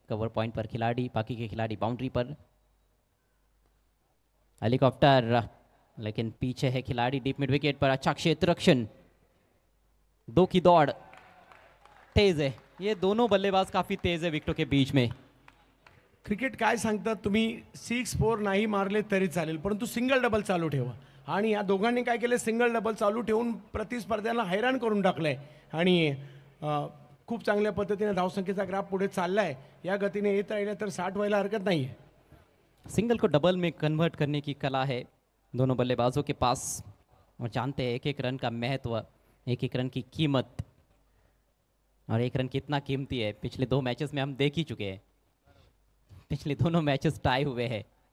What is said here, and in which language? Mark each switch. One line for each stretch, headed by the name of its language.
Hindi: Cover point पर खिलाड़ी, बाकी के खिलाड़ी बाउंड्री पर. हेलीकॉप्टर, लेकिन पीछे है खिलाड़ी डीप मिड विकेट पर. अच्छा क्षेत्र रक्षण. 2 की दौड़. तेज है. ये दोनों बल्लेबाज काफी तेज है विकेटों के बीच में.
Marathi: क्रिकेट काय सांगतात, तुम्ही 6-4 नाही मारले तरी चालेल, परंतु सिंगल डबल चालू ठेवा. आणि या दोघांनी काय केलं, सिंगल डबल चालू ठेवून प्रतिस्पर्ध्याला हैराण करून टाकलंय. आणि खूप चांगल्या पद्धतीने धावसंख्येचा ग्राफ पुढे चाललाय. या गतीने येत राहिलं तर 60 व्हायला हरकत नाही आहे.
Hindi: सिंगल को डबल में कन्वर्ट करने की कला है दोनों बल्लेबाजों के पास, और जानते हैं एक एक रन का महत्व, एक एक रन की कीमत, और एक रन कितना कीमती है. पिछले 2 मैचेस में हम देख ही चुके हैं. पिछले दोनों मैचेस टाई हुए हैं.